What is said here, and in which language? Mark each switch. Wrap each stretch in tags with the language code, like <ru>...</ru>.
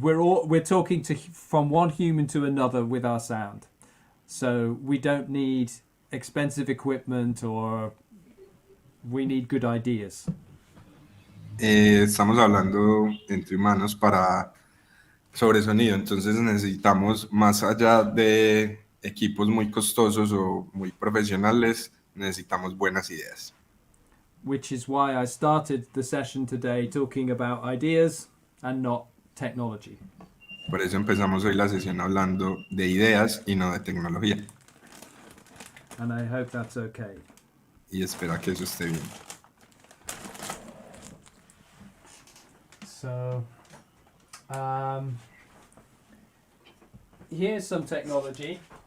<en>We're talking from one human to another with our sound. So we don't need expensive equipment, or we need good ideas.</en> <es>Estamos hablando entre humanos sobre sonido, entonces necesitamos, más allá de equipos muy costosos o muy profesionales, necesitamos buenas ideas.</es> <en>Which is why I started the session today talking about ideas and not technology.</en> <es>Por eso empezamos hoy la sesión hablando de ideas y no de tecnología.</es> <en>And I hope that's okay.</en> <es>Y espero que eso esté bien.</es> <en>So, here's some technology.</en>